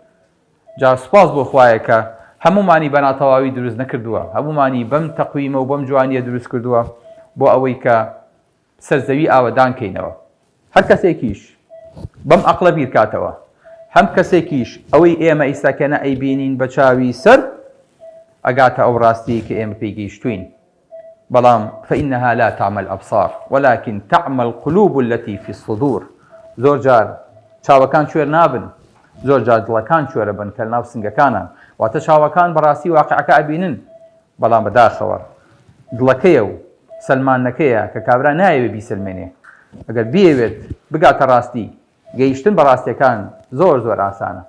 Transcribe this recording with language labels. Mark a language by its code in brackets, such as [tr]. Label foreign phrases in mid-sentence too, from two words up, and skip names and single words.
[ckb] جا سوپاس بۆ خوایە کە هەمومانی بە ناتەواوی دروست نەکردووە، هەمومانی بەم تەقویمە و بەم جوانیە دروست کردووە بۆ ئەوەی کە سەرزەوی ئاوەدانکەینەوە. هەر کەسێکیش بەم ئەقڵە بیرکاتەوە، هەم کەسێکیش ئەوەی ئێمە ئیساکەنە ئەیبینین بە چاوی سەر ئەگاتە ئەو ڕاستی کە ئێمە پێی گەیشتوین. [ar] بەڵام فإنها لا تعمى الأبصار ولكن تعمى القلوب التي في الصدور. [ckb] زۆر جار چاوەکان کوێر نابن، زۆر جار دڵەکان کوێرە بن کە ناو سنگەکانان، واتە چاوەکان بەڕاستی واقعەکە ئەبینن بەڵام بەداخەوە دڵەکەیە و سەلمانەکەیە کە کابرا نایەوێ بیسلمێنێ. ئەگەر بیەوێت بگاتە ڕاستی گەیشتن بە ڕاستیەکان زۆر ئاسانە.